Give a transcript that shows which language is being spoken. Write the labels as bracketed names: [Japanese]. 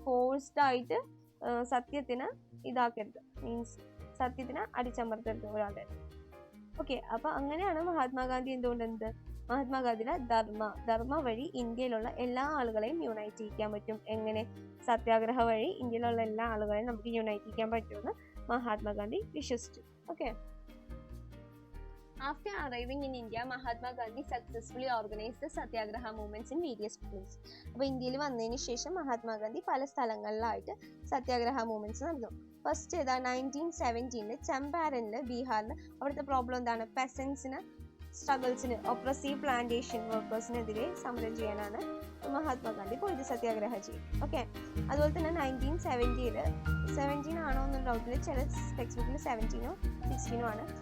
[Malayalam] Forced ആയിട്ട് സത്യത്തിന് ഇതാക്കരുത്, means സത്യത്തിന് അടിച്ചമർത്തരുത് ഒരാളുടെ. ഓക്കെ, അപ്പൊ അങ്ങനെയാണ് മഹാത്മാഗാന്ധി മഹാത്മാഗാന്ധിയുടെ ധർമ്മ വഴി ഇന്ത്യയിലുള്ള എല്ലാ ആളുകളെയും യുണൈറ്റ് ചെയ്യിക്കാൻ പറ്റും. എങ്ങനെ? സത്യാഗ്രഹ വഴി ഇന്ത്യയിലുള്ള എല്ലാ ആളുകളെയും നമുക്ക് യുണൈറ്റ് ചെയ്യിക്കാൻ പറ്റുമെന്ന് മഹാത്മാഗാന്ധി വിശ്വസിച്ചു. [English] Okay, after arriving in India, Mahatma Gandhi successfully organized the Satyagraha movements in various places. [Malayalam] അപ്പോൾ ഇന്ത്യയിൽ വന്നതിന് ശേഷം മഹാത്മാഗാന്ധി പല സ്ഥലങ്ങളിലായിട്ട് സത്യാഗ്രഹ മൂവ്മെന്റ്സ് നടന്നു. ഫസ്റ്റ് 1917 ചമ്പാരനിൽ, ബീഹാറിൽ. അവിടുത്തെ പ്രോബ്ലം എന്താണ്? പെസൻസിന്, സ്ട്രഗിൾസിന്, ഒപ്രസീവ് പ്ലാന്റേഷൻ വർക്കേഴ്സിനെതിരെ സമരം ചെയ്യാനാണ് മഹാത്മാഗാന്ധി പോയിട്ട് സത്യാഗ്രഹ ചെയ്യും. ഓക്കെ, അതുപോലെ തന്നെ 1917 ആണോ എന്നൊരു ഡൗട്ടിൽ, ചില ടെക്സ്റ്റ് ബുക്കിൽ 17 16 ആണ്.